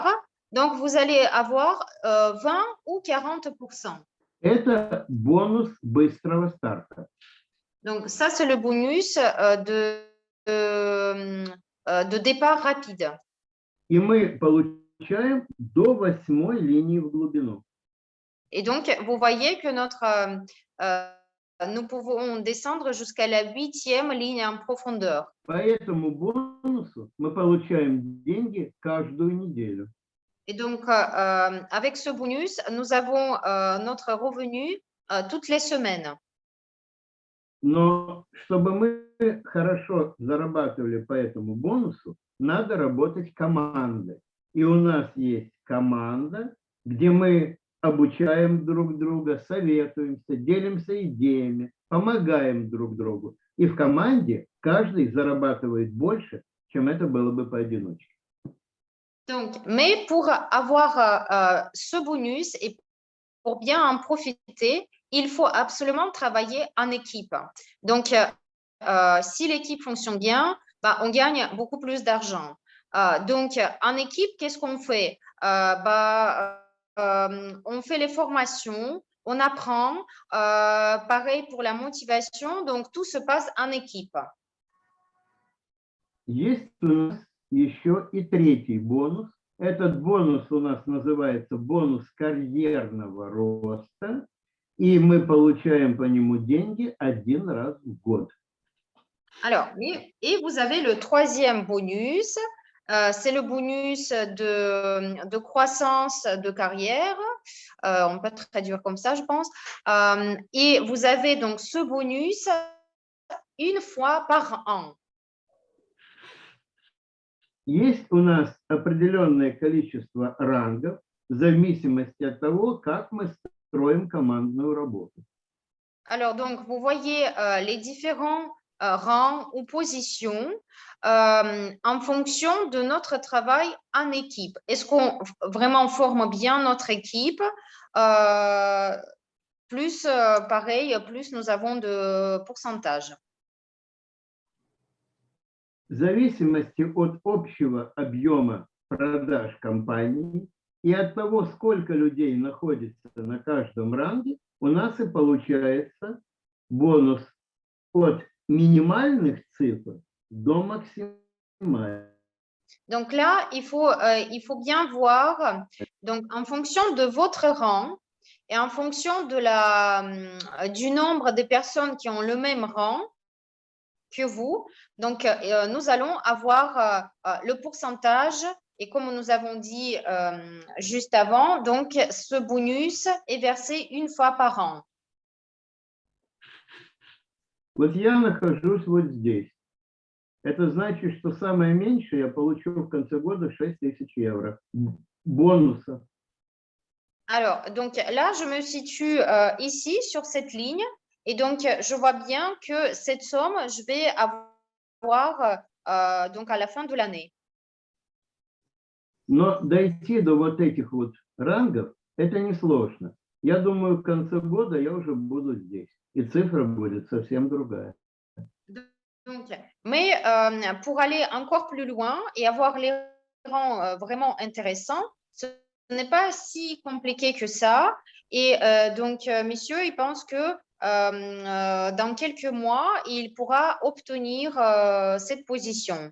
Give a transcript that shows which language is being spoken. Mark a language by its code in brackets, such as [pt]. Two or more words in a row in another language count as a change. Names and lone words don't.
[fr] Donc, vous allez avoir 20 ou 40%. [ru] Это бонус быстрого старта. [fr] Donc, ça, c'est le bonus de départ rapide. [ru] И мы получаем до 8-й линии в глубину. [fr] Et donc, vous voyez que nous pouvons descendre jusqu'à la 8e ligne en profondeur. [ru] По этому бонусу мы получаем деньги каждую неделю. [fr] Et donc, avec ce bonus, nous avons notre revenu toutes les semaines. [ru] Но чтобы мы хорошо зарабатывали по этому бонусу, надо работать командой. И у нас есть команда, где мы обучаем друг друга, советуемся, делимся идеями, помогаем друг другу. И в команде каждый зарабатывает больше, чем это было бы поодиночке. [fr] Donc, mais pour avoir ce bonus et pour bien en profiter, il faut absolument travailler en équipe. Donc, si l'équipe fonctionne bien, on gagne beaucoup plus d'argent. Donc, en équipe, qu'est-ce qu'on fait? On fait les formations, on apprend, pareil pour la motivation, donc tout se passe en équipe. [ru] Есть у нас еще и третий бонус. Этот бонус у нас называется бонус карьерного роста, и мы получаем по нему деньги один раз в год. [fr] Alors, et vous avez le troisième bonus, c'est le bonus de croissance de carrière. On peut traduire comme ça, je pense. Et vous avez donc ce bonus une fois par an. [ru] Есть у нас определенное количество рангов в зависимости от того, как мы строим командную работу. [fr] Alors, donc, vous voyez les différents rangs ou positions en fonction de notre travail en équipe. Est-ce qu'on vraiment forme bien notre équipe? Plus, pareil, plus nous avons de pourcentage. [ru] В зависимости от общего объема продаж компании и от того, сколько людей находится на каждом ранге, у нас и получается бонус от минимальных цифр до максимальных. [fr] Donc là, il faut bien voir, donc en fonction de votre rang et en fonction du nombre de personnes qui ont le même rang que vous, donc nous allons avoir le pourcentage et comme nous avons dit juste avant, donc ce bonus est versé une fois par an. [ru] Вот я нахожусь вот здесь. Это значит, что самое меньшее я получу в конце года 6000 евро бонуса. [fr] Alors, donc là, je me situe ici sur cette ligne et donc je vois bien que cette somme, je vais avoir donc à la fin de l'année. [ru] Но дойти до вот этих вот рангов, это несложно. Я думаю, в конце года я уже буду здесь, и цифра будет совсем другая. [fr] Donc, mais pour aller encore plus loin et avoir les rangs vraiment intéressants, ce n'est pas si compliqué que ça. Et donc, messieurs, il pense que dans quelques mois, il pourra obtenir cette position.